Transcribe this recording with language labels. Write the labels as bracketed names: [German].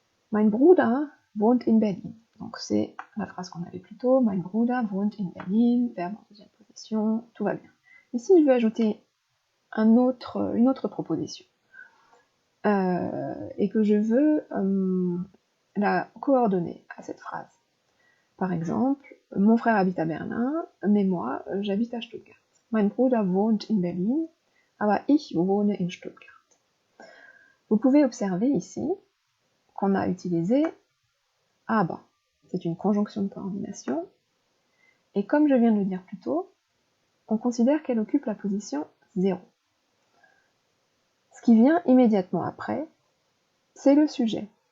[German] Mein Bruder wohnt in Berlin. [French] Donc c'est la phrase qu'on avait plus tôt. [German] Mein Bruder wohnt in Berlin, [French] verbe en deuxième position, tout va bien. Ici, je vais ajouter une autre proposition. Et que je veux la coordonner à cette phrase. Par exemple, mon frère habite à Berlin, mais moi, j'habite à Stuttgart. [German] Mein Bruder wohnt in Berlin, aber ich wohne in Stuttgart. [French] Vous pouvez observer ici qu'on a utilisé aber. C'est une conjonction de coordination. Et comme je viens de le dire plus tôt, on considère qu'elle occupe la position 0. Ce qui vient immédiatement après, c'est le sujet.